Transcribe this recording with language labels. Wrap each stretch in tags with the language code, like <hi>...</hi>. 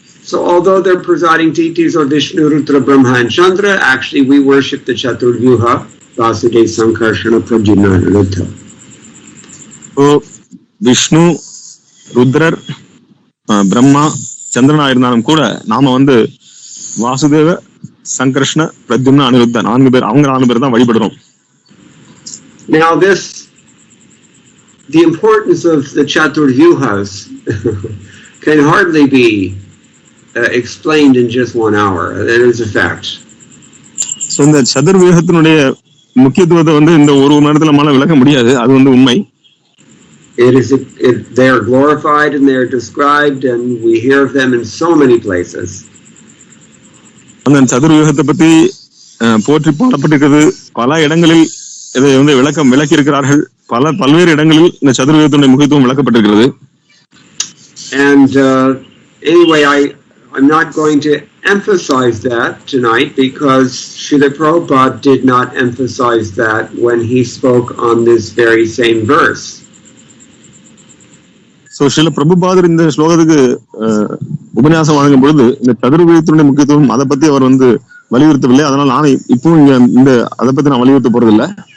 <en>So although their presiding deities are Vishnu, Rudra, Brahma, and Chandra, actually we worship the Chaturvyuha, Vasudeva, Sankarshana, Pradyumna, and Aniruddha.</en> <ta>So Vishnu, Rudrar, Brahma, சந்திரனா இருந்தாலும் கூட நாம வந்து வாசுதேவ, சங்கர்ஷ்ண, பிரத்யும்ன, அனிருத்த 4 பேர், அவங்க 4 பேர் தான் வழிபடுறோம்.</ta> <en>Now the importance of the Chaturvyuhas can hardly be explained in just 1 hour. That is a fact.</en> <ta>So இந்த சதுர்வியூகத்தினுடைய முக்கியத்துவத்தை வந்து இந்த ஒரு மணி நேரத்துல நம்மளால விளக்க முடியாது, அது வந்து உண்மை.</ta> <en>They are glorified and they are described and we hear of them in so many places.</en> <ta>அந்த சதுர்வியூகத்தை பத்தி போற்றி பாடப்பட்டிருக்கிறது. பல இடங்களில் இதை வந்து விளக்கி இருக்கிறார்கள். பல்வேறு இடங்களில் இந்த சதுர்வியூகத்தினுடைய முக்கியத்துவம் விளக்கப்பட்டிருக்கிறது.</ta> <en>And anyway, I'm not going to emphasize that tonight because Srila Prabhupada did not emphasize that when he spoke on this very same verse.</en> <ta>So Srila Prabhupada இந்த ஸ்லோகத்துக்கு உபன்யாசம் வழங்கும் பொழுது இந்த சதுர்வியூகத்தினுடைய முக்கியத்துவம் அதை பத்தி அவர் வந்து வலியுறுத்தவில்லை. அதனால நான் இப்போ இந்த அதை பத்தி நான் வலியுறுத்த போறதில்லை.</ta>